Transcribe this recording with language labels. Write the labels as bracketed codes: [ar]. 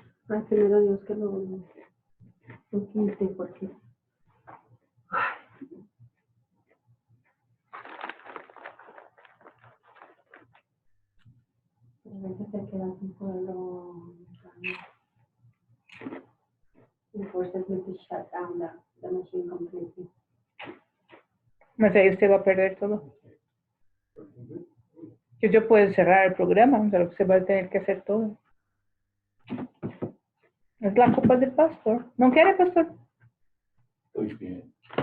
[es] Ay, primero Dios que lo quite, porque... A veces se queda sin poderlo... [en] It forces me to shut down the machine completely. [es] No sé, usted va a perder todo. Yo puedo cerrar el programa, pero usted va a tener que hacer todo. Es la culpa del pastor. ¿No quiere, pastor? Estoy bien.